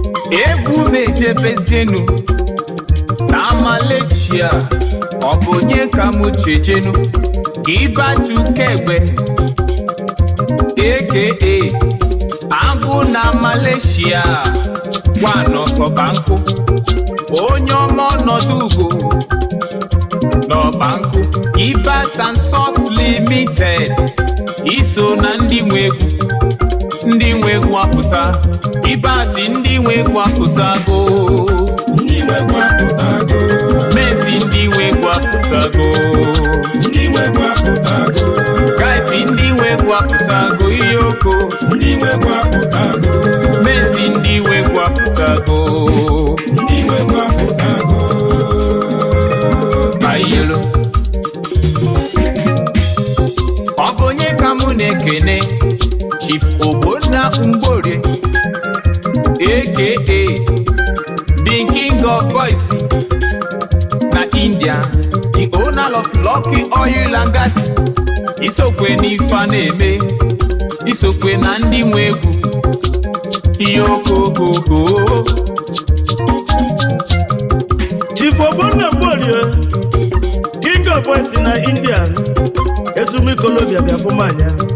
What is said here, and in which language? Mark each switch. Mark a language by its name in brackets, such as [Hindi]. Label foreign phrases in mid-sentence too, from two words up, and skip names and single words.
[Igbo] Egwu na-ejebezienu na Malaysia, ọ bụ onye ka mụ chejenu? Gilbert Ukegbe, A K A Agụ na Malaysia, [English] one of [Igbo] Obanko. Onye ọma ọnọdụ ugo n'Obanko. Gilbert and Sons Limited, iso na ndị nwe egwu. Ndị nwe egwu apụta. Gilbert ndị nwe egwu apụtago. Mezi ndị nwe egwu apụtago. Guys ndị nwe egwu apụtago. Iyoko. Ndị nwe egwu apụtago. Mezi ndị nwe egwu apụtago. Ndị nwe egwu apụtago. Ayelo. Ọ bụ onye ka mụ na-ekene? Chief Ogbonna Mgborie, [English] A K A the King of Boys na India, the owner of Lucky Oil and Gas. [Igbo] Isokwe n'ife a na-eme, isokwe na ndị nwe egwu. Ihe okookoko. Chief Ogbonna Mgborie, King of Boys na India, Ezumi Kolobia bịa fụ m anya.